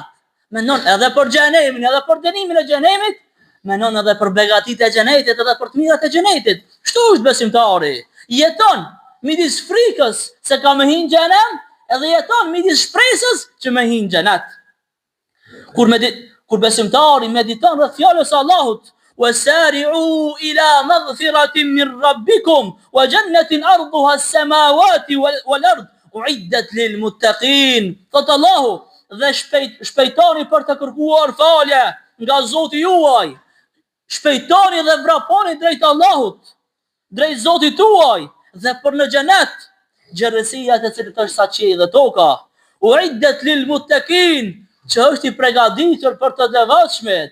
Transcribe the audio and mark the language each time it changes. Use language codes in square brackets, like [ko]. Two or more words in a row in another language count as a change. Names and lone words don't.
[sq] Menon edhe për xhenemin, edhe për dënimin e xhenemit, menon edhe për begatitë e xhenetit, edhe për të mirat e xhenetit. Kështu është besimtari. Jeton midis frikës se ka me hinë xhenem, edhe jeton midis shpresës që me hinë xhenet. Kur besimtari mediton rreth fjalës së Allahut, [ar] وسارعوا إلى مغفرة من ربكم وجنة أرضها السماوات والأرض أعدت للمتقين. [sq] Thot Allahu, dhe shpejtoni për të kërkuar falje nga Zoti juaj. Shpejtoni dhe vraponi drejt Allahut, drejt Zotit tuaj, dhe për në xhenet, gjerësia të cilët është sa qielli dhe toka. [ar] أعدت للمتقين, [sq] që është i përgatitur për të devotshmit.